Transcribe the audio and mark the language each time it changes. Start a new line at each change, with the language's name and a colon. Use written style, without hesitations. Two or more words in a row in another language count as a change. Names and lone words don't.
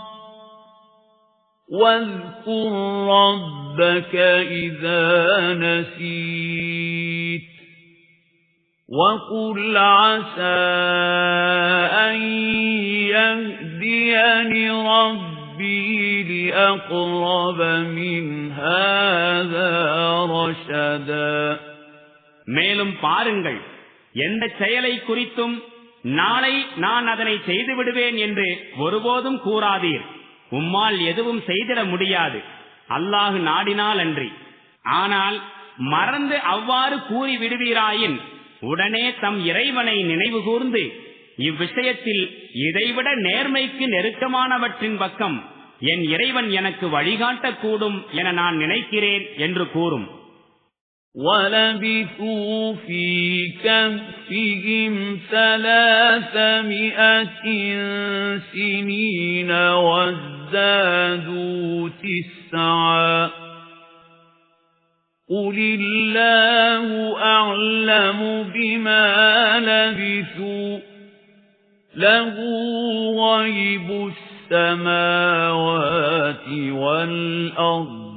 Arabic: وَاذْكُرْ رَبَّكَ إِذَا نَسِيتَ وَقُلْ عَسَى أَن يَهْدِيَنِ رَبِّي لِأَقْرَبَ مِنْ هَذَا رَشَدًا.
Tamil: மேலும் பாருங்கள், எந்த செயலை குறித்தும் நாளை நான் அதனை செய்து விடுவேன் என்று ஒருபோதும் கூறாதீர். உம்மால் எதுவும் செய்திட முடியாது, அல்லாஹ் நாடினால் அன்றி. ஆனால் மறந்து அவ்வாறு கூறி விடுவீராயின் உடனே தம் இறைவனை நினைவு கூர்ந்து இவ்விஷயத்தில் இதைவிட நேர்மைக்கு நெருக்கமானவற்றின் பக்கம் என் இறைவன் எனக்கு வழிகாட்டக்கூடும் என நான் நினைக்கிறேன் என்று கூறும்.
Arabic: وَلَبِثُوا فِي كَهْفِهِمْ 300 سِنِينَ وَازْدَادُوا 9 قُلِ اللَّهُ أَعْلَمُ بِمَا لَبِثُوا لَهُ غَيْبُ السَّمَاوَاتِ وَالْأَرْضِ